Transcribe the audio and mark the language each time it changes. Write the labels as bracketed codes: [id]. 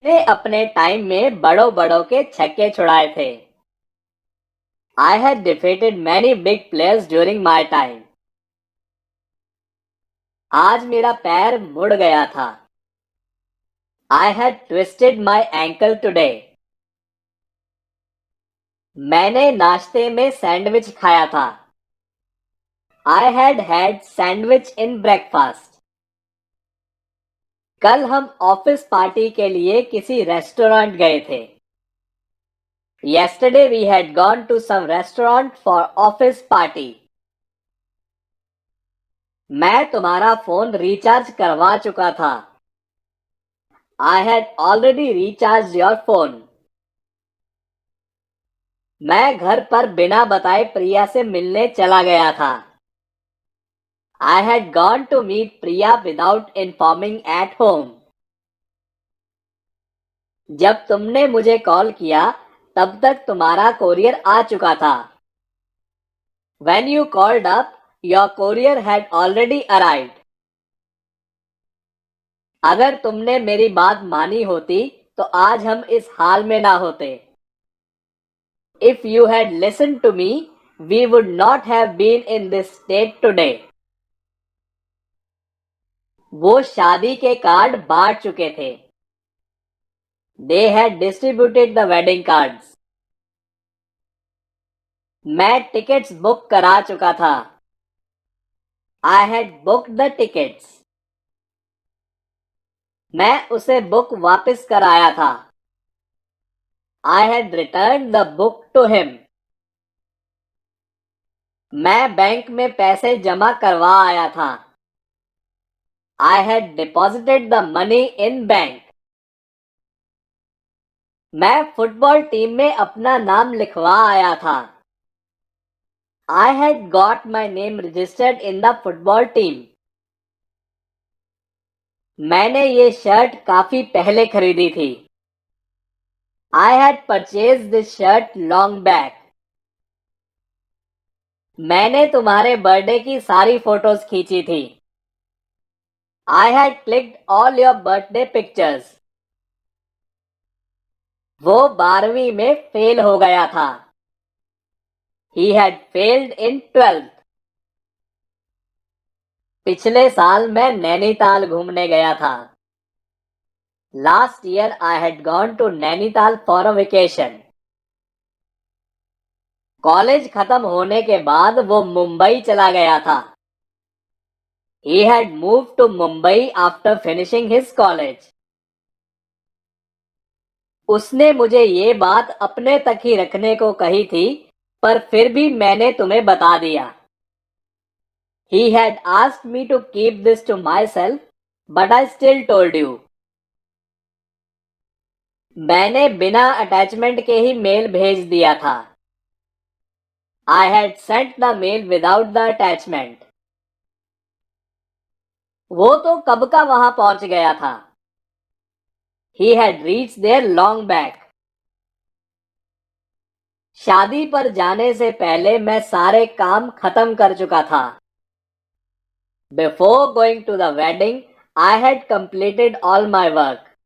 [hi] ने अपने टाइम में बड़ों बड़ों के छक्के छुड़ाए थे। [en] I had defeated many big players during my time. [hi] आज मेरा पैर मुड़ गया था। [en] I had twisted my ankle today. [hi] मैंने नाश्ते में सैंडविच खाया था। [en] I had had sandwich in breakfast. [hi] कल हम ऑफिस पार्टी के लिए किसी रेस्टोरेंट गए थे। [en] Yesterday we had gone to some restaurant for office party. [hi] मैं तुम्हारा फोन रिचार्ज करवा चुका था। [en] I had already recharged your phone. [hi] मैं घर पर बिना बताए प्रिया से मिलने चला गया था। [en] I had gone to meet Priya without informing at home. [hi] जब तुमने मुझे कॉल किया तब तक तुम्हारा कोरियर आ चुका था। [en] When you called up, your courier had already arrived. [hi] अगर तुमने मेरी बात मानी होती तो आज हम इस हाल में ना होते। [en] If you had listened to me, we would not have been in this state today. [hi] वो शादी के कार्ड बांट चुके थे। [en] They had distributed the wedding cards. [hi] मैं टिकट्स बुक करा चुका था। [en] I had booked the tickets. [hi] मैं उसे बुक वापस कराया था। [en] I had returned the book to him. [hi] मैं बैंक में पैसे जमा करवा आया था। [en] I had deposited the money in bank. [hi] मैं फुटबॉल टीम में अपना नाम लिखवा आया था। [en] I had got my name registered in the football team. [hi] मैंने ये शर्ट काफी पहले खरीदी थी। [en] I had purchased this shirt long back. [hi] मैंने तुम्हारे बर्थडे की सारी फोटोज खींची थी। [en] I had clicked all your birthday pictures. [hi] वो 12वीं में फेल हो गया था। [en] He had failed in 12th. [hi] पिछले साल मैं नैनीताल घूमने गया था। [en] Last year I had gone to Nainital for a vacation. [hi] College खत्म होने के बाद वो मुंबई चला गया था। [en] He had moved to Mumbai after finishing his college. [hi] उसने मुझे ये बात अपने तक ही रखने को कही थी, पर फिर भी मैंने तुम्हें बता दिया। [en] He had asked me to keep this to myself, but I still told you. [hi] मैंने बिना अटैचमेंट के ही मेल भेज दिया था। [en] I had sent the mail without the attachment. [hi] वो तो कब का वहां पहुंच गया था। [en] He had reached there long back. [hi] शादी पर जाने से पहले मैं सारे काम खत्म कर चुका था। [en] Before going to the wedding, I had completed all my work.